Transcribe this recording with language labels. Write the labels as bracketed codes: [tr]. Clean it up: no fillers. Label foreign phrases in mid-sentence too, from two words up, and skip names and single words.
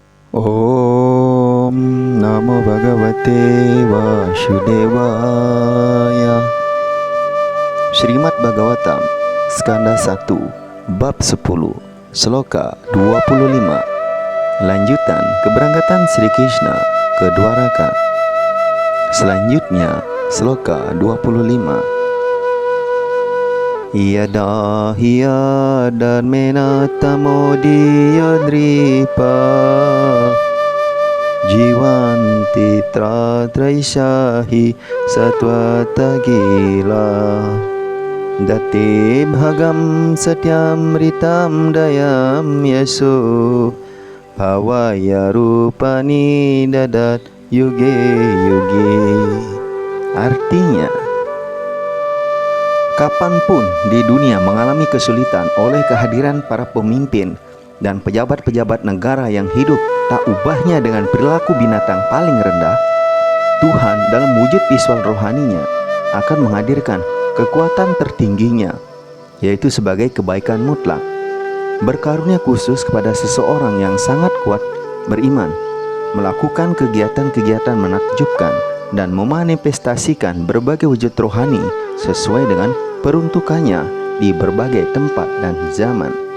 [sa] Om Namo Bhagavate Vasudevaya. [id] Srimad Bhagavatam Skanda 1 Bab 10 Sloka 25. Lanjutan keberangkatan Sri Krishna ke Dwaraka. Selanjutnya Sloka 25. [sa] Yada hiya dharmena tamodiya dripa jivanti tratraishahi satwata gila date bhagam satyam ritam dayam yaso bhavaya rupani dadat yuge yuge. [id] Artinya, kapanpun di dunia mengalami kesulitan oleh kehadiran para pemimpin dan pejabat-pejabat negara yang hidup tak ubahnya dengan perilaku binatang paling rendah, Tuhan dalam wujud visual rohaninya akan menghadirkan kekuatan tertingginya, yaitu sebagai kebaikan mutlak, berkarunia khusus kepada seseorang yang sangat kuat beriman, melakukan kegiatan-kegiatan menakjubkan dan memanifestasikan berbagai wujud rohani sesuai dengan peruntukannya di berbagai tempat dan zaman.